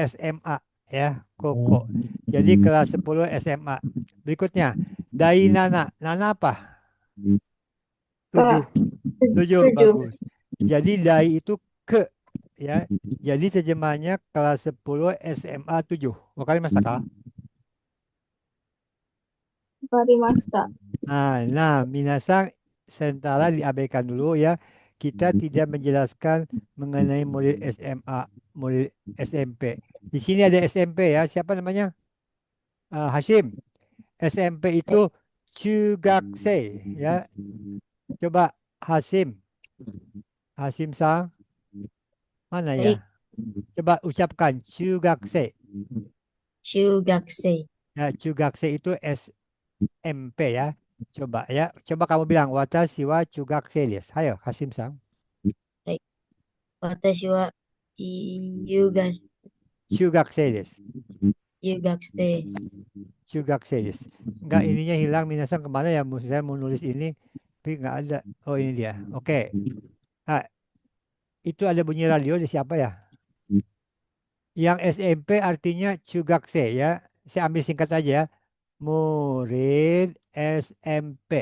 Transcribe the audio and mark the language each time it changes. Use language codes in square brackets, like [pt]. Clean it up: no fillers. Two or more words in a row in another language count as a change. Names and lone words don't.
[id] SMA ya. Koko. Jadi kelas 10 SMA. Berikutnya. Dainana. Nana apa? 7. 7. Tujuh. Bagus. Jadi dai itu ke ya. Jadi terjemahnya kelas 10 SMA 7. [ja] わかりましたか? わかりました. [id] Nah, minasang sementara diabaikan dulu ya. Kita tidak menjelaskan mengenai murid SMA, murid SMP. Di sini ada SMP ya. Siapa namanya? Hashim. SMP itu Chugakusei ya. Coba Hashim. Hashim sang mana ya? Coba ucapkan Chugakusei. [ja] 中学生. [id] Ya, Chugakusei itu SMP ya. Coba ya. Coba kamu bilang [ja] 私は中学生です. [id] Ayo Hashim sang. [ja] 私は中学生です. 中学生. 中学生です. [id] Enggak, ininya hilang. Minasang kemana ya? Saya mau nulis ini tapi nggak ada. Oh, ini dia. Oke. Nah, itu ada bunyi radio di siapa ya? Yang SMP artinya Chugakusei ya. Saya ambil singkat aja ya. Murid SMP.